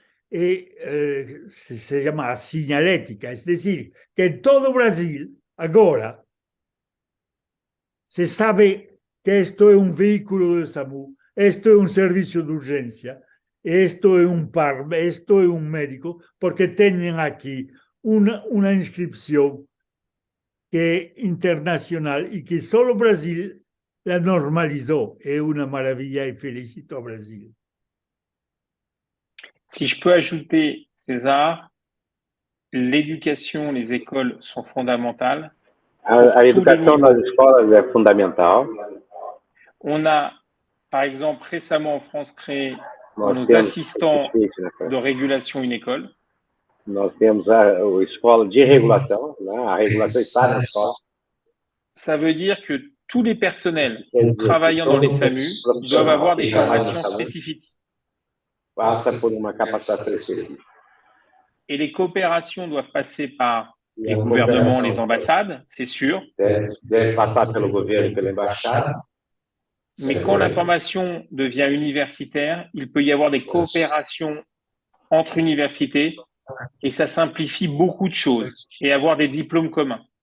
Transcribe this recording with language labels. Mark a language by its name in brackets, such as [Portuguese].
[Spanish] Se llama señalética, es decir, que en todo Brasil ahora se sabe que esto es un vehículo de SAMU, esto es un servicio de urgencia, esto es un par, esto es un médico, porque tienen aquí una inscripción que es internacional y que solo Brasil la normalizó. Es una maravilla y felicito a Brasil. [French] Si je peux ajouter, César, l'éducation, les écoles sont fondamentales. [Portuguese] A educação nas escolas é fundamental. [French] On a, par exemple, récemment en France créé nos assistants de régulation une école. [Portuguese] Nós temos a escola de regulação, né? A regulação está na escola. [French] Ça veut dire que tous les personnels travaillant dans les SAMU doivent avoir des formations spécifiques. [Portuguese] Passa por uma capacitação específica. [French] Et les coopérations doivent passer par les gouvernements, les ambassades, c'est sûr. [Portuguese] Deve passar pelo governo e pela embaixada. [French] Mais quand la formation devient universitaire, il peut y avoir des coopérations entre universités et ça simplifie beaucoup de choses et avoir des diplômes communs.